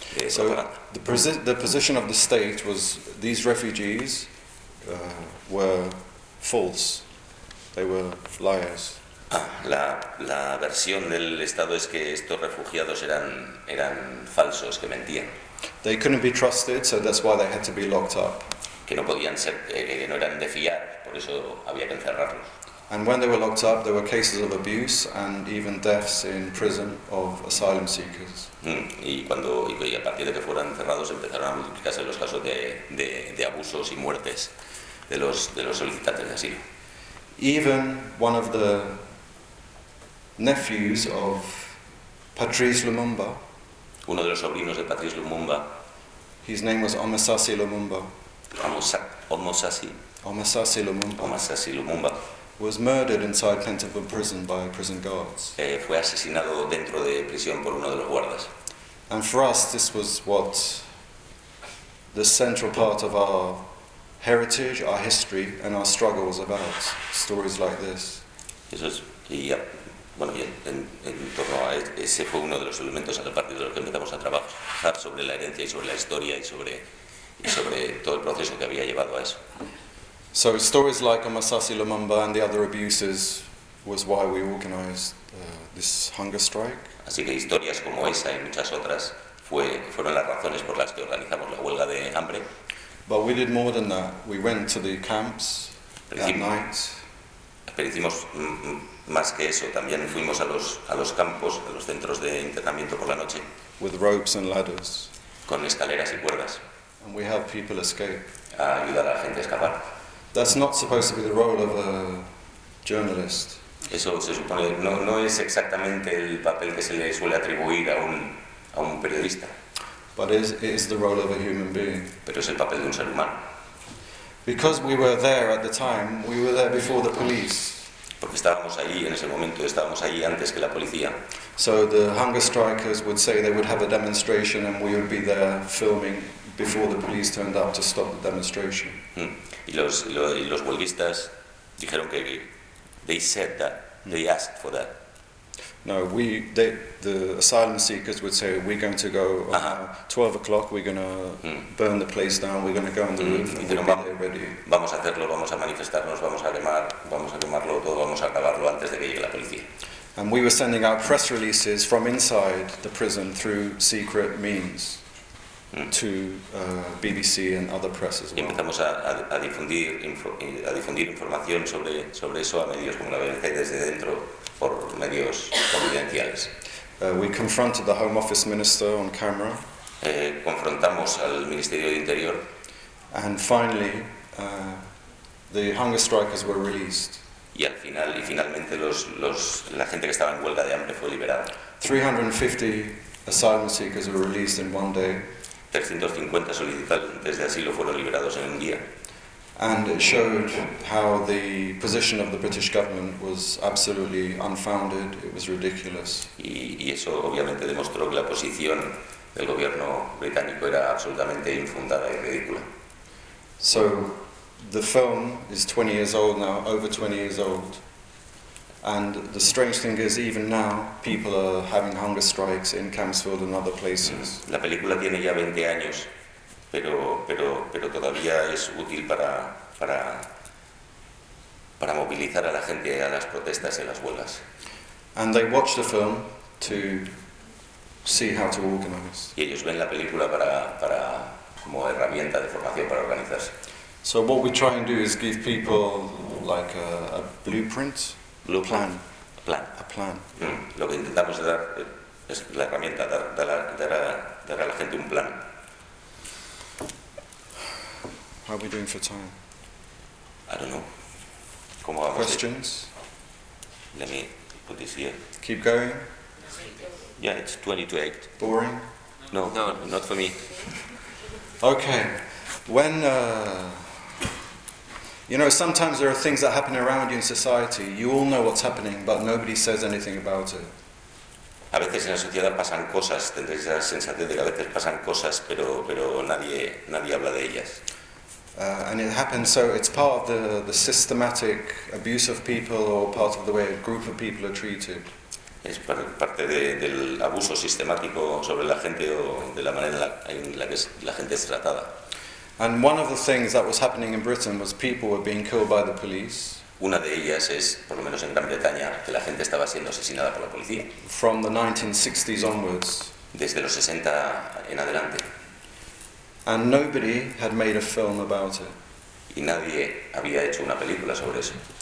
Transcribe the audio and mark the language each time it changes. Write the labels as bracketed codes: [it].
[en] So the position of the state was these refugees were false, they were liars. [es] La versión del Estado es que estos refugiados eran falsos, que mentían. [en] They couldn't be trusted, so that's why they had to be locked up. [es] Que no podían ser, que no eran de fiar, por eso había que encerrarlos. [en] And when they were locked up, there were cases of abuse and even deaths in prison of asylum seekers. [es] Y a partir de que fueran encerrados, empezaron a multiplicarse los casos de abusos y muertes de los solicitantes de asilo. [en] Even one of the nephews of Patrice Lumumba. [es] Uno de los sobrinos de Patrice Lumumba. [en] His name was Omasasi Lumumba. [es] Omasasi Lumumba. [en] Was murdered inside Pentonville prison by prison guards. [es] Fue asesinado dentro de prisión por uno de los guardas. [en] And for us, this was what the central part of our heritage, our history, and our struggles about stories like this. [es] Eso es, y bueno, y en torno a ese fue uno de los elementos a partir de los que empezamos a trabajar sobre la herencia y sobre la historia y sobre todo el proceso que había llevado a eso. [en] So stories like Amasasi Lumumba and the other abuses was why we organized this hunger strike. [es] Así que historias como esa y muchas otras fueron las razones por las que organizamos la huelga de hambre. [en] But we did more than that. We went to the camps at night. [es] Pero hicimos más que eso. También fuimos a los campos, a los centros de internamiento por la noche. [en] With ropes and ladders. [es] Con escaleras y cuerdas. [en] And we help people escape. [es] A ayudar a la gente a escapar. [en] That's not supposed to be the role of a journalist. [es] Eso se supone no es exactamente el papel que se le suele atribuir a un periodista. [en] But it is the role of a human being. [es] Pero es el papel de un ser humano. [en] Because we were there at the time, we were there before the police. [es] Porque estábamos ahí en ese momento, estábamos ahí antes que la policía. [en] So the hunger strikers would say they would have a demonstration and we would be there filming before the police turned up to stop the demonstration. [es] Y los huelguistas dijeron que [en] they said that, they asked for that. No, the asylum seekers would say, we're going to go at 12 o'clock, we're going to burn the place down, we're going to go on the roof, and we'll be there ready. [es] Vamos a hacerlo, vamos a manifestarnos, vamos a quemarlo todo, vamos a acabarlo antes de que llegue la policía. [en] And we were sending out press releases from inside the prison through secret means to BBC and other press as well. [es] Y empezamos a difundir información sobre eso a medios como la BBC desde dentro, por medios confidenciales. [en] We confronted the Home Office Minister on camera. [es] Confrontamos al Ministerio de Interior. [en] And finally, the hunger strikers were released. [es] Y al final, y finalmente, la gente que estaba en huelga de hambre fue liberada. [en] 350 asylum seekers were released in one day. [es] 350 solicitantes de asilo fueron liberados en un día. [en] And it showed how the position of the British government was absolutely unfounded. It was ridiculous. [es] Y eso obviamente demostró que la posición del gobierno británico era absolutamente infundada y ridícula. [en] So the film is 20 years old now, over 20 years old. And the strange thing is, even now, people are having hunger strikes in Campsfield and other places. [es] La película tiene ya 20 años. Pero todavía es útil para movilizar a la gente a las protestas y a las huelgas. [en] And they watch the film to see how to organize. [es] Y ellos ven la película para como herramienta de formación para organizarse. [en] So what we try and do is give people like a blueprint, blueprint, plan, a plan, a plan. [es] Lo que intentamos es dar es la herramienta, dar a la gente un plan. [en] How are we doing for time? I don't know. [es] ¿Cómo vamos? [en] Questions? Let me put this here. Keep going. Yeah, it's 20 to 8. Boring? No, no, not for me. Okay. When you know, sometimes there are things that happen around you in society. You all know what's happening, but nobody says anything about it. [es] A veces en la sociedad pasan cosas. Tendréis la sensación de que a veces pasan cosas, pero nadie habla de ellas. [en] And it happens, so it's part of the systematic abuse of people, or part of the way a group of people are treated. [es] Es parte del abuso sistemático sobre la gente o de la manera en la que la gente es tratada. [en] And one of the things that was happening in Britain was people were being killed by the police. [es] Una de ellas es, por lo menos en Gran Bretaña, que la gente estaba siendo asesinada por la policía. [en] From the 1960s onwards. [es] Desde los 60 en adelante. [en] And nobody had made a film about it. [es] Y nadie había hecho una película sobre eso.